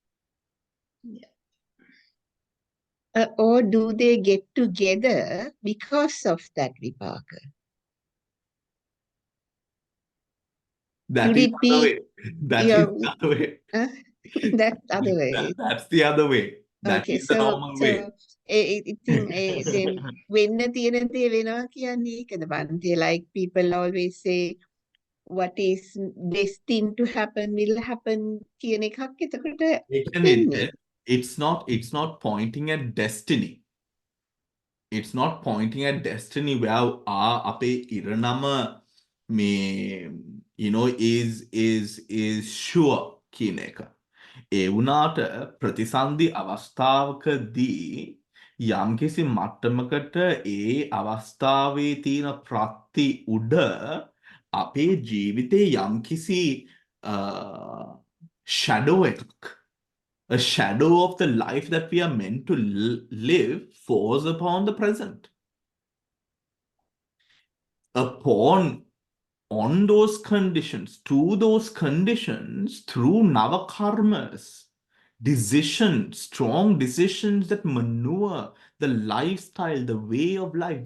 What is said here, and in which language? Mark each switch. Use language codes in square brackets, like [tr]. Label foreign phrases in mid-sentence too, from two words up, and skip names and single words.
[en] Or do they get together because of that vipaka? That Could is it the be other way. That is the other way. that other way? That's the other way. That Okay, is the normal way. [si] ඉතින් then වෙන්න තියෙන දේ වෙනවා කියන්නේ ඒකද බන්තේ, [en] like people always say what is destined to happen will happen [si] කියන එකක් එතකොට වෙන්නේ. [en] It's not pointing at destiny. It's not pointing at destiny where [si] අපේ ඉරණම [en] is sure [si] කියන එක. ඒ වුණාට ප්‍රතිසන්දි අවස්ථාවකදී යම්කිසි මට්ටමකට ඒ අවස්ථාවේ තියෙන ප්‍රත්ති උඩ අපේ ජීවිතේ යම්කිසි shadow එකක්, [en] a shadow of the life that we are meant to live falls upon the present. On those conditions, to those conditions, through navakarmas, decisions, strong decisions that manure the lifestyle, the way of life.